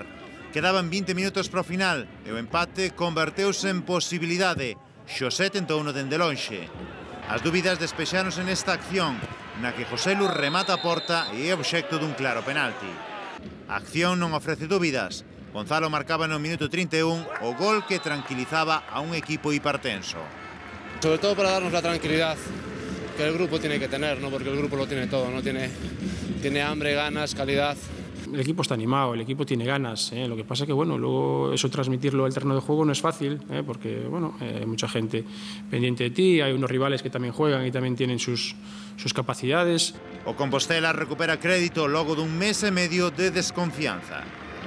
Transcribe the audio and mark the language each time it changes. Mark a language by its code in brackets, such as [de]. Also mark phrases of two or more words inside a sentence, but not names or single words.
[gl] Quedaban 20 minutos para o final e o empate converteuse en posibilidade. Xosé tentouno dende lonxe. As dúbidas despexáronse nesta acción, na que Joselu remata a porta e é obxecto dun claro penalti. A acción non ofrece dúbidas. Gonzalo marcaba no minuto 31 o gol que tranquilizaba a un equipo hipertenso. [es] Sobre todo para darnos la tranquilidad que el grupo tiene que tener, ¿no? Porque el grupo lo tiene todo, ¿no? Tiene hambre, ganas, calidad. El equipo está animado, el equipo tiene ganas, Lo que pasa que, bueno, luego eso transmitirlo al terreno de juego no es fácil, porque, bueno, hay mucha gente pendiente de ti, hay unos rivales que también juegan y también tienen sus capacidades. [gl] O Compostela recupera crédito logo dun mes e medio de desconfianza.